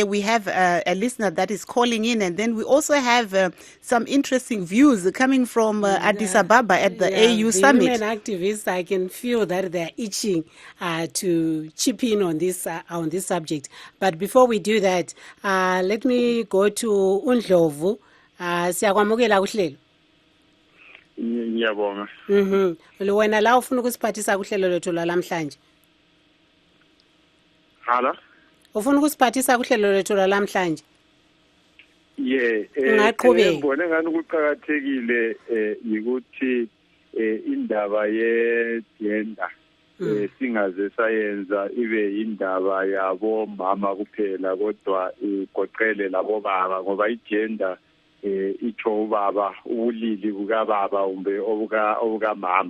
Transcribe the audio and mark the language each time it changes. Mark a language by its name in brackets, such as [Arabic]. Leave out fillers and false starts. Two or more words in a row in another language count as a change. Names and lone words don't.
[English] We have a listener that is calling in, and then we also have some interesting views coming from Addis Ababa at the AU Summit. Women activists, I can feel that they're itching to chip in on this subject. But before we do that, let me go to Undlovu. [North Ndebele] Siyakwamukela kuhlelo. Ngiyabonga. Wena la ufuna ukusiphathisa kuhlelo lethu lamhlanje. Hala? Ufuna ukusiphathisa kuhlelo lethu lamhlanje? Ngibona ngani kuqhakathekile ukuthi indaba ye-gender singaze sayenza ibe indaba yabo mama kuphela, kodwa igoqele labo baba, ngoba i-gender itsho ubaba, ubulili bukababa umbe obukamama.